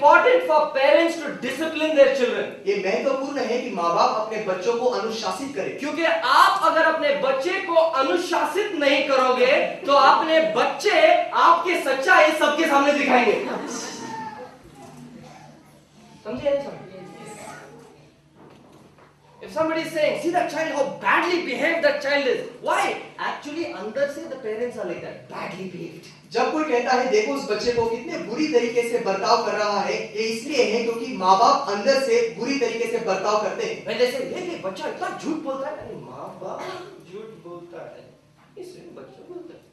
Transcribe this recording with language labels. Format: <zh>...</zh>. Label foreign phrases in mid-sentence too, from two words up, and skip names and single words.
<en>important for parents to discipline their children.</en> <hi>ये महत्वपूर्ण है कि माँ बाप अपने बच्चों को अनुशासित करें. क्योंकि आप अगर अपने बच्चे को अनुशासित नहीं करोगे तो अपने बच्चे आपके सच्चाई सबके सामने दिखाएंगे. समझे?</hi> <en>If somebody is saying, see that child, how badly behaved that child is. Why? Actually,</en> <hi>अंदर से</hi> <en>the parents are like that, badly behaved.</en> <hi>जब कोई कहता है देखो उस बच्चे को कितने बुरी तरीके से बर्ताव कर रहा है, ये इसलिए है क्योंकि माँ बाप अंदर से बुरी तरीके से बर्ताव करते हैं.</hi> <en>When they say,</en> <hi>ये बच्चा इतना झूठ बोलता है, अरे माँ बाप झूठ बोलता है, इस बच्चे को</hi>